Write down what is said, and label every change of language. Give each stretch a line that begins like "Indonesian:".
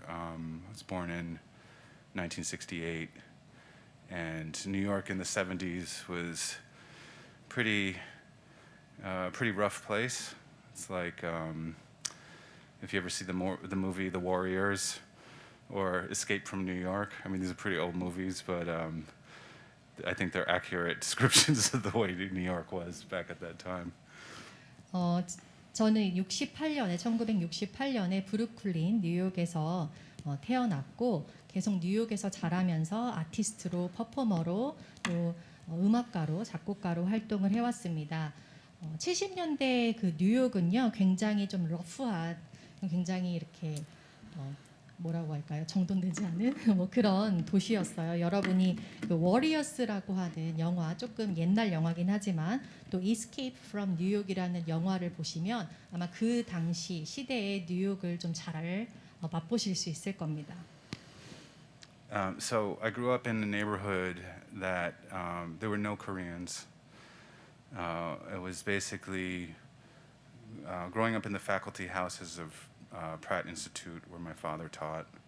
English: I was born in 1968, and New York in the 70s was pretty rough place. It's like if you ever see the movie The Warriors or Escape from New York. I mean, these are pretty old movies, but I think they're accurate descriptions of the way New York was back at that time.
Korean: 저는 1968년에 브루클린 뉴욕에서 태어났고 계속 뉴욕에서 자라면서 아티스트로 퍼포머로 또 음악가로 작곡가로 활동을 해왔습니다. 70년대 그 뉴욕은요 굉장히 좀 러프한 굉장히 이렇게 뭐라고 할까요? 정돈되지 않은 뭐 그런 도시였어요. 여러분이 그 워리어스라고 하는 영화 조금 옛날 영화긴 하지만 또 Escape from New York이라는 영화를 보시면 아마 그 당시 시대의 뉴욕을 좀 잘 맛보실 수 있을 겁니다.
English: So I grew up in a neighborhood that there were no Koreans. It was basically growing up in the faculty houses of Pratt Institute, where my father taught.